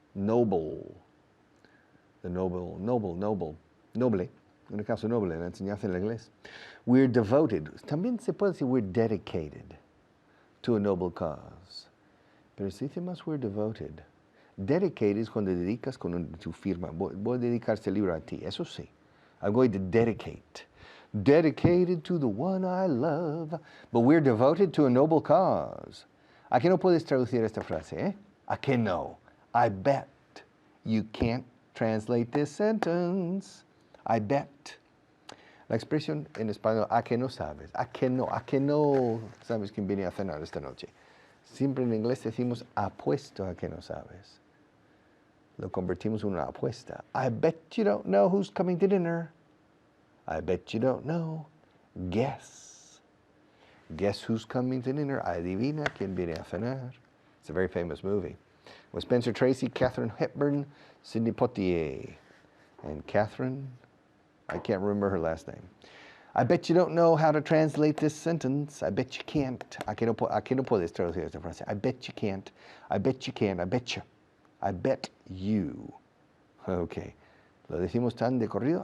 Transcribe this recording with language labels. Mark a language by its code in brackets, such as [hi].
[en] Noble. The noble. Noble. [es] Una causa noble, la enseñanza en inglés. We're devoted. También se puede decir we're dedicated to a noble cause. Pero se dice más we're devoted. Dedicated es cuando dedicas con tu firma. Voy a dedicar este libro a ti. Eso sí. I'm going to dedicate. [en] Dedicated to the one I love. But we're devoted to a noble cause. [es] ¿A qué no puedes traducir esta frase? ¿A qué no? [en] I bet you can't translate this sentence. I bet. [es] La expresión en español, ¿a qué no sabes? ¿A qué no sabes quién viene a cenar esta noche? Siempre en inglés decimos apuesto a que no sabes. Lo convertimos en una apuesta. [en] I bet you don't know who's coming to dinner. I bet you don't know. Guess. Guess who's coming to dinner. Adivina quién viene a cenar. It's a very famous movie. With Spencer Tracy, Katharine Hepburn, Sidney Poitier. And Katharine, I can't remember her last name. I bet you don't know how to translate this sentence. I bet you can't. [es] ¿A qué no puedes traducir esta frase? [en] I bet you can't. I bet you can. I bet you. I bet you. Okay. [es] Lo decimos tan de corrido.